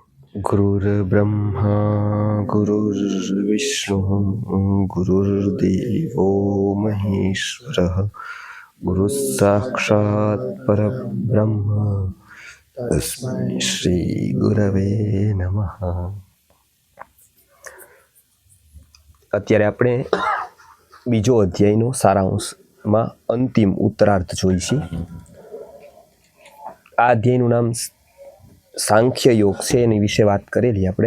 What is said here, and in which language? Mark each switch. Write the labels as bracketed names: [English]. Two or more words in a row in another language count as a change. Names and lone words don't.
[Sanskrit] गुरुर्ब्रह्मा गुरुर्विष्णुः गुरुर्देवो महेश्वरः गुरुः साक्षात् परब्रह्म तस्मै श्री गुरवे नमः। [Gujarati] અત્યારે આપણે બીજો અધ્યાયનો સારાંશમાં અંતિમ ઉત્તરાર્ધ જોઈશું. આ અધ્યાયનું નામ સાંખ્ય યોગ છે, એની વિશે વાત કરેલી આપણે.